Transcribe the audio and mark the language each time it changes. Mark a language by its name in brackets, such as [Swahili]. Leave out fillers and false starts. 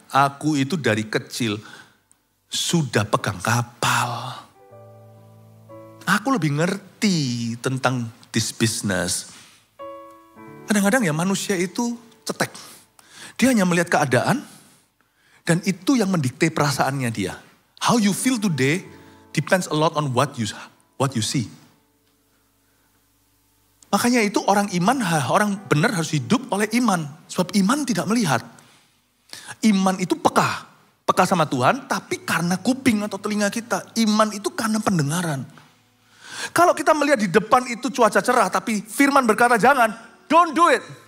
[Indonesian] Aku itu dari kecil sudah pegang kapal. Aku lebih ngerti tentang [English] this business. [Indonesian] Kadang-kadang ya manusia itu cetek. Dia hanya melihat keadaan dan itu yang mendikte perasaannya dia. [English] How you feel today depends a lot on what you see. [Indonesian] Makanya itu orang iman, orang benar harus hidup oleh iman. Sebab iman tidak melihat. Iman itu peka peka sama Tuhan, tapi karena kuping atau telinga kita. Iman itu karena pendengaran. Kalau kita melihat di depan itu cuaca cerah, tapi firman berkata jangan, [English] don't do it.